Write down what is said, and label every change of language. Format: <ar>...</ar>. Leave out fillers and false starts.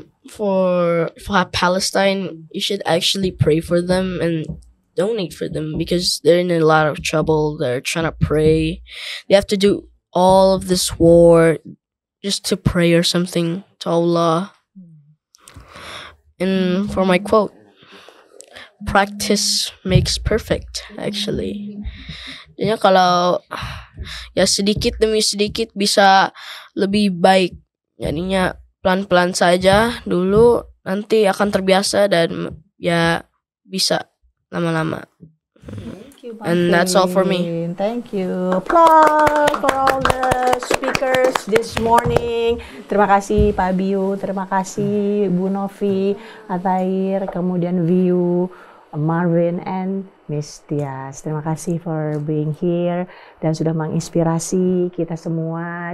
<en>For Palestine, you should actually pray for them and donate for them, because they're in a lot of trouble. They're trying to pray. They have to do all of this war just to pray or something to Allah. And for my quote, practice makes perfect, actually.</en> <id>Jadi kalau ya sedikit demi sedikit bisa lebih baik. Jadinya pelan-pelan saja dulu, nanti akan terbiasa dan ya bisa lama-lama.</id> <en>And that's all for me. Thank you. Applause for all the speakers this morning.</en> <id>Terima kasih Pak Biu, terima kasih Bu Novi, Atair, kemudian Viu, Marvin, and Miss Tias. Terima kasih</id> <en>for being here</en> <id>dan sudah menginspirasi kita semua.</id>